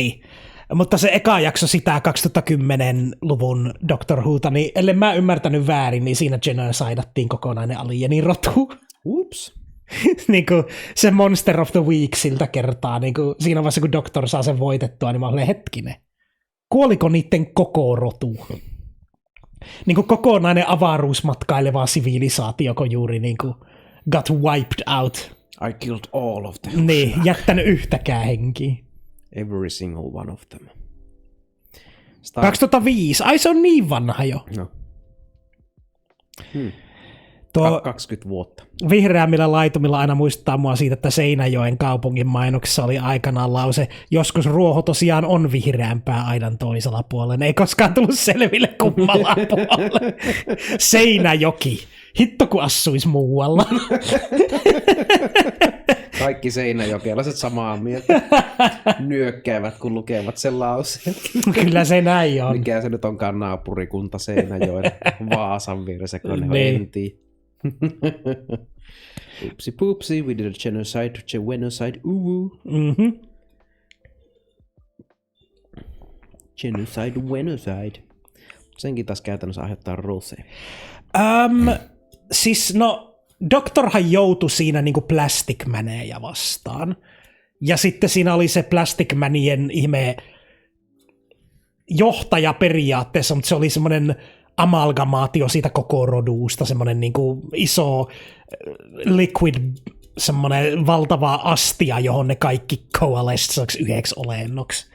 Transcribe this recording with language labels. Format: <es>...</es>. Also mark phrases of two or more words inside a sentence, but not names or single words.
<fi>Niin, mutta se eka jakso sitä 2010-luvun Doctor Whota, niin ellei mä ymmärtänyt väärin, niin siinä genocidattiin kokonainen alienin rotu. Ups. Niin kuin se Monster of the Week siltä kertaa, niin kuin siinä vaiheessa kun Doctor saa sen voitettua, niin mä olen hetkinen. Kuoliko niiden koko rotu? Niin kuin kokonainen avaruusmatkaileva sivilisaatio, kun juuri niin kuin</fi> <en>got wiped out. I killed all of them.</en> <fi>Niin, jättänyt yhtäkään henkiä.</fi> <en>Every single one of them.</en> <fi>2005. Ai se on niin vanha jo. No. 20 vuotta. Vihreämmillä laitumilla aina muistuttaa mua siitä, että Seinäjoen kaupungin mainoksessa oli aikanaan lause, joskus ruoho tosiaan on vihreämpää aidan toisella puolella. Ei koskaan tullut selville kummalla puolella. Seinäjoki. Hitto kun assuis muualla. Kaikki seinäjokelaiset samaa mieltä. Nyökkäävät, kun lukevat sen lauseen. Kyllä se näin on. Mikä se nyt onkaan naapurikunta Seinäjoen Vaasan vieressä, kun ne niin. entii. Upsi pupsi,</fi> <en>we did a genocide, Mm-hmm. Genocide.</en> <fi>Senkin taas käytännössä aiheuttaa rosea. Siis Doktorhan joutui siinä niinku Plastic Maneja vastaan. Ja sitten siinä oli se Plastic Manien ihme johtaja periaatteessa, mutta se oli semmoinen amalgamaatio siitä koko roduusta, semmoinen niinku iso liquid, semmoinen valtava astia, johon ne kaikki coalesced yhdeksi olennoksi.</fi>